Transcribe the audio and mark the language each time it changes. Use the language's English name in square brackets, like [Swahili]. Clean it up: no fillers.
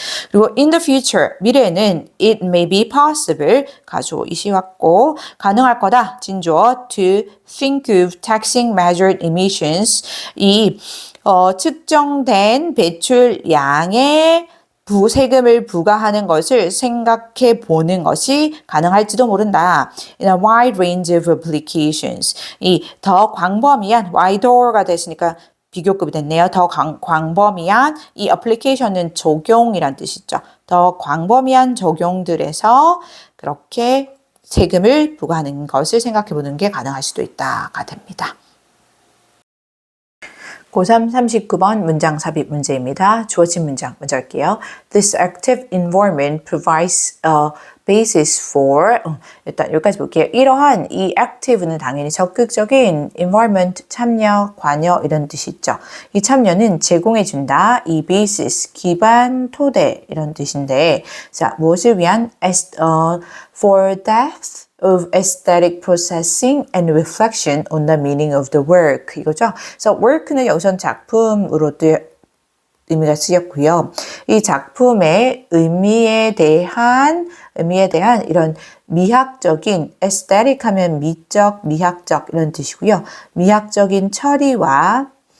[Korean] 그리고 [English] in the future, [Korean] 미래에는 [English] it may be possible, [Korean] 가주어 이시 왔고 가능할 거다, 진주어 [English] to think of taxing measured emissions, [Korean] 이 측정된 배출량의 세금을 부과하는 것을 생각해 보는 것이 가능할지도 모른다. [English] In a wide range of applications. [Korean] 이 더 광범위한 wider가 됐으니까 비교급이 됐네요. 더 광범위한 이 application은 적용이란 뜻이죠. 더 광범위한 적용들에서 그렇게 세금을 부과하는 것을 생각해 보는 게 가능할 수도 있다가 됩니다. 고3 39번 문장 삽입 문제입니다. 주어진 문장 먼저 할게요. [English] This active environment provides a basis for [Korean] 일단 여기까지 볼게요. 이러한 이 active는 당연히 적극적인 environment 참여, 관여 이런 뜻이 있죠. 이 참여는 제공해 준다. 이 basis 기반, 토대 이런 뜻인데 자 무엇을 위한 [English] for depth of aesthetic processing and reflection on the meaning of the work 이거죠. [Korean] 그래서 work는 여기선 작품으로 의미가 쓰였고요. 이 작품의 의미에 대한 이런 미학적인 aesthetic 하면 미적, 미학적 이런 뜻이고요. 미학적인 처리와